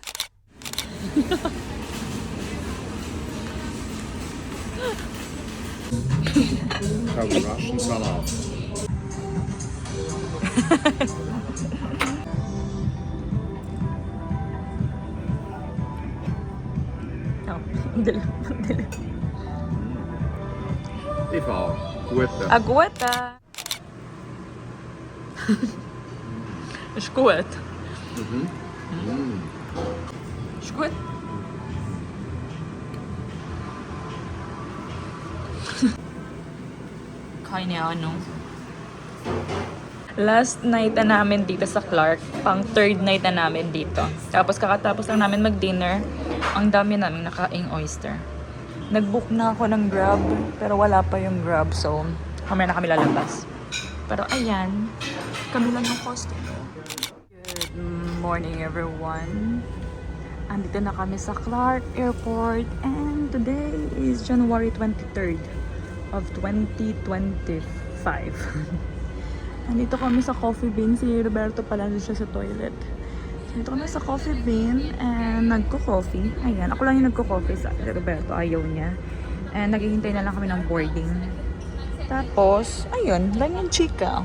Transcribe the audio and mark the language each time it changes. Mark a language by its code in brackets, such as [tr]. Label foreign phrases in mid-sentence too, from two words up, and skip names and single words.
[en] Russian Salat. [tl] Oh, ang dilim. Eva, Guetta. [nl] Agüeta. Is goed. Is goed. [tl] Kain niya ano. [en] Last night [tl] na namin dito sa Clark. Pang [en] third night [tl] na namin dito. Tapos kakatapos lang namin mag-dinner. Ang dami namin nakaing oyster. Nag-book na ako ng Grab. Pero wala pa yung Grab. So, kamaya na kami lalabas. Pero ayan. Kami lang yung customer. [en] Good morning everyone. [tl] Andito na kami sa Clark Airport. [en] And today is January 23rd of 2025. [tl] Andito kami sa Coffee Bean. Si Roberto pala siya sa toilet. Andito kami sa Coffee Bean and nagko-coffee. Ayan, ako lang yung nagko-coffee sa Roberto. Ayaw niya. And naghihintay na lang kami ng boarding. Tapos, ayun, lang yung chika.